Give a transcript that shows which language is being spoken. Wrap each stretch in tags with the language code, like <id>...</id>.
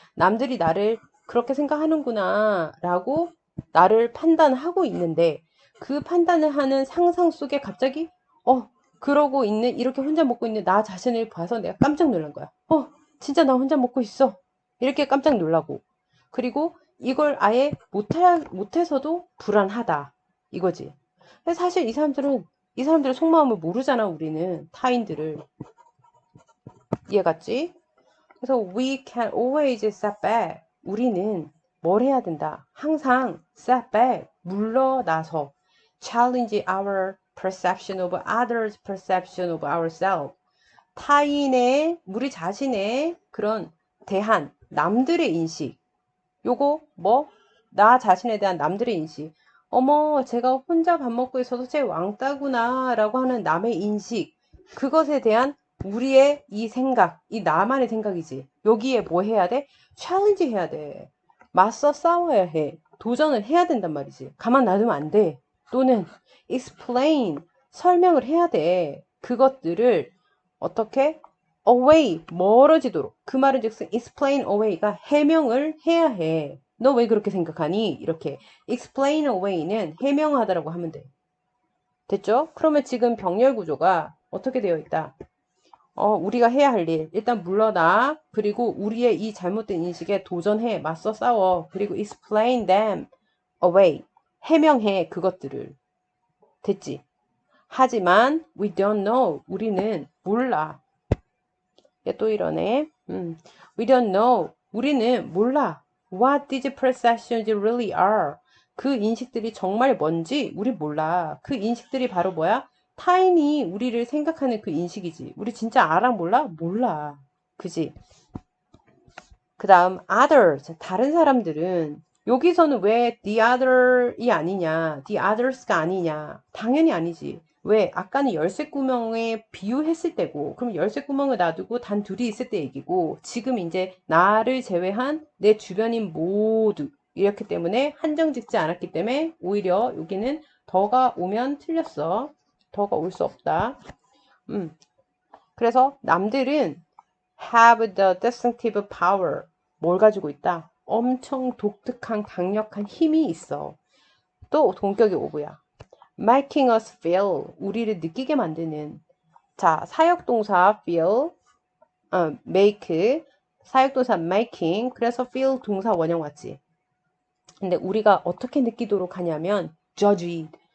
<ko>남들이 나를 그렇게 생각하는구나 라고 나를 판단하고 있는데 그 판단을 하는 상상 속에 갑자기 그러고 있는 이렇게 혼자 먹고 있는 나 자신을 봐서 내가 깜짝 놀란 거야. 진짜 나 혼자 먹고 있어. 이렇게 깜짝 놀라고. 그리고 이걸 아예 못해서도 불안하다. 이거지. 사실 이 사람들의 속마음을 모르잖아, 우리는. 타인들을. 이해갔지? 그래서</ko> <en>we can always step back.</en> <ko>우리는 뭘 해야 된다? 항상</ko> <en>step back.</en> <ko>물러나서</ko> <en>challenge our perception of others' perception of ourselves.</en> <ko>타인의, 우리 자신의 그런 대한 남들의 인식. 요거 나 자신에 대한 남들의 인식. 어머, 제가 혼자 밥 먹고 있어서 쟤 왕따구나 라고 하는 남의 인식. 그것에 대한 우리의 이 생각, 이 나만의 생각이지. 여기에 뭐 해야 돼? 챌린지 해야 돼. 맞서 싸워야 해. 도전을 해야 된단 말이지. 가만 놔두면 안 돼. 또는 explain, 설명을 해야 돼. 그것들을 어떻게? away, 멀어지도록. 그 말은 즉슨 explain away가 해명을 해야 해. 너 왜 그렇게 생각하니? 이렇게 explain away는 해명하다라고 하면 돼. 됐죠? 그러면 지금 병렬 구조가 어떻게 되어 있다? 우리가 해야 할 일. 일단 물러나. 그리고 우리의 이 잘못된 인식에 도전해. 맞서 싸워. 그리고</ko> <en>explain them away.</en> <ko>해명해. 그것들을. 됐지? 하지만</ko> <en>we don't know.</en> <ko>우리는 몰라. 얘 또 이러네.</ko> <en>We don't know.</en> <ko>우리는 몰라.</ko> <en>What these perceptions really are.</en> <ko>그 인식들이 정말 뭔지 우리 몰라. 그 인식들이 바로 뭐야? 타인이 우리를 생각하는 그 인식이지. 우리 진짜 알아 몰라? 몰라. 그지? 그 다음 others. 다른 사람들은 여기서는 왜 the other이 아니냐, the others가 아니냐. 당연히 아니지. 왜? 아까는 열쇠 구멍에 비유했을 때고, 그럼 열쇠 구멍을 놔두고 단 둘이 있을 때 얘기고, 지금 이제 나를 제외한 내 주변인 모두. 이렇기 때문에 한정 짓지 않았기 때문에 오히려 여기는 더가 오면 틀렸어. 더가 올 수 없다. 그래서 남들은</ko> <en>have the distinctive power.</en> <ko>뭘 가지고 있다? 엄청 독특한 강력한 힘이 있어. 또 동격이 오고야.</ko> <en>making us feel.</en> <ko>우리를 느끼게 만드는. 자, 사역동사 feel, make, 사역동사 making. 그래서 feel 동사 원형 왔지. 근데 우리가 어떻게 느끼도록 하냐면 judge.</ko>